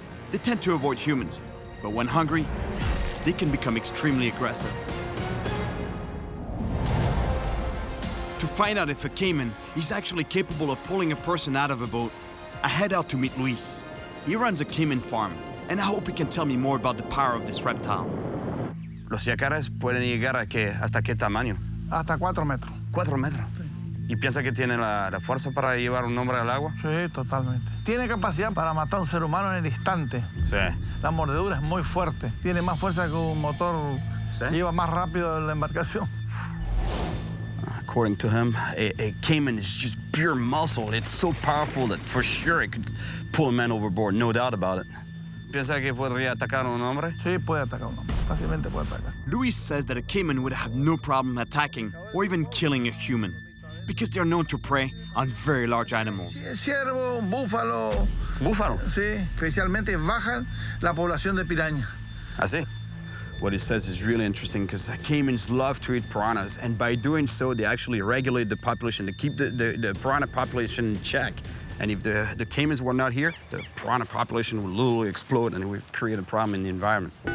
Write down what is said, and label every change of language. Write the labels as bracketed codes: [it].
[en] They tend to avoid humans, but when hungry, they can become extremely aggressive. To find out if a caiman is actually capable of pulling a person out of a boat, I head out to meet Luis. He runs a caiman farm, and I hope he can tell me more about the power of this reptile. [es] Los yacares pueden llegar ¿hasta qué tamaño? Hasta 4 metros. 4 metros. ¿Y piensa que tiene la fuerza para llevar un hombre al agua? Sí, totalmente. Tiene capacidad para matar a un ser humano en el instante. Sí. La mordedura es muy fuerte. Tiene más fuerza que un motor. ¿Sí? Lleva más rápido la embarcación. [en] According to him, a caiman is just pure muscle. It's so powerful that for sure it could pull a man overboard, no doubt about it. [es] ¿Piensa que podría atacar a un hombre? Sí, puede atacar a un hombre. Fácilmente puede atacar. [en] Luis says that a caiman would have no problem attacking or even killing a human, because they are known to prey on very large animals. [es] Ciervo, búfalo. ¿Búfalo? Sí, especialmente bajan la población de piraña. ¿Así? [en] What he says is really interesting because caimans love to eat piranhas, and by doing so, they actually regulate the population. They keep the piranha population in check. And if the caimans were not here, the piranha population would literally explode and it would create a problem in the environment.